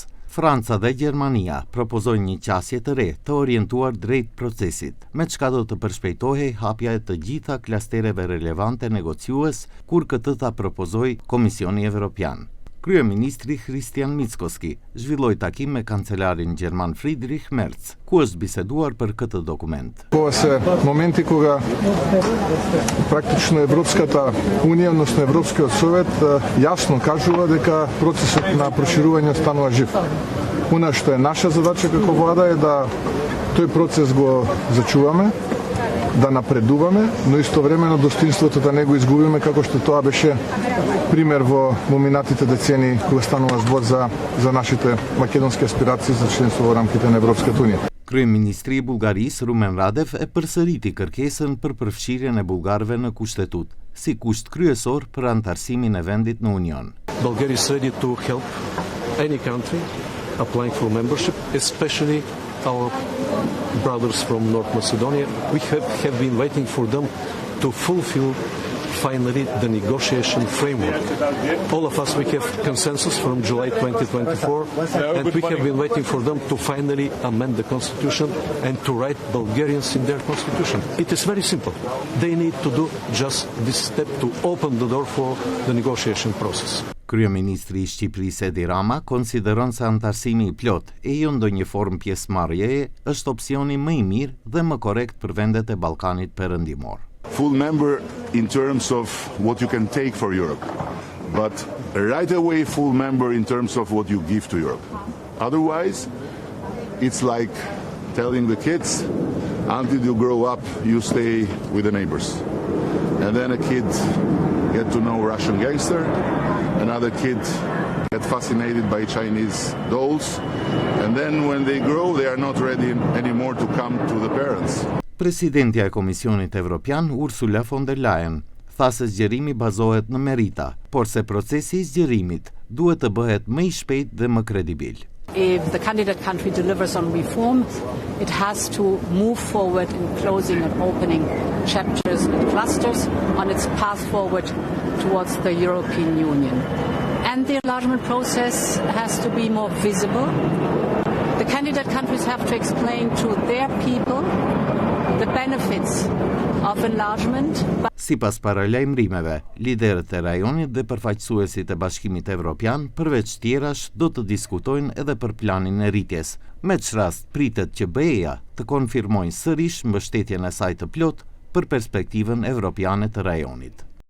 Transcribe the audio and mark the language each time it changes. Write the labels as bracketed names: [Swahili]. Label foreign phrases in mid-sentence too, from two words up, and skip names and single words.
[Albanian] Franca dhe Gjermania propozojnë një qasje të re të orientuar drejt procesit, me çka do të përshpejtohej hapja e të gjitha klastereve relevante negociues kur këtë ta propozoi Komisioni Evropian. Kryeministri Christian Mickoski zhvilloi takim me kancelarin gjerman Friedrich Merz, ku është biseduar për këtë dokument. [Macedonian] Ова се моменти кога практично Европската унија, односно Европскиот совет јасно кажува дека процесот на проширување станува жив. Она што е наша задача како влада е да тој процес го зачуваме, да напредуваме, но истовремено достоинството да не го изгубиме како што тоа беше пример во минатите децени кога станува збор за нашите македонски аспирации за членство во рамките на Европската унија. [Albanian] Kryeministri i Bullgarisë Rumen Radev e përsëriti kërkesën për përfshirjen e bullgarëve në kushtetutë, si kusht kryesor për antarësimin e vendit në Union. [English] Bulgaria is ready to help any country applying for membership, especially our brothers from North Macedonia. We have been waiting for them to fulfill finally the negotiation framework. All of us, we have consensus from July 2024, and we have been waiting for them to finally amend the constitution and to write Bulgarians in their constitution. It is very simple. They need to do just this step to open the door for the negotiation process. [Albanian] Kryeministri i Shqipërisë Edi Rama konsideron se antarësimi i plot e jo ndonjë formë pjesëmarrjeje është opsioni më i mirë dhe më korrekt për vendet e Ballkanit Perëndimor. [English] Full member in terms of what you can take for Europe, but right away full member in terms of what you give to Europe. Otherwise, it's like telling the kids, until you grow up, you stay with the neighbors. And then a kid get to know Russian gangster, another kid get fascinated by Chinese dolls, and then when they grow, they are not ready anymore to come to the parents. [Albanian] Presidentja e Komisionit Evropian, Ursula von der Leyen, tha se zgjerimi bazohet në merita, por se procesi i zgjerimit duhet të bëhet më i shpejt dhe më kredibil. [English] If the candidate country delivers on reform, it has to move forward in closing and opening chapters and clusters on its path forward towards the European Union. And the enlargement process has to be more visible. The candidate countries have to explain to their people the benefits of enlargement. [Albanian] Sipas paralajmërimeve, liderët e rajonit dhe përfaqësuesit e Bashkimit Evropian, përveç tjerash, do të diskutojnë edhe për planin e rritjes, me çfarë rast pritet që BE-ja të konfirmojnë sërish mbështetjen e saj të plot për perspektivën evropiane të rajonit.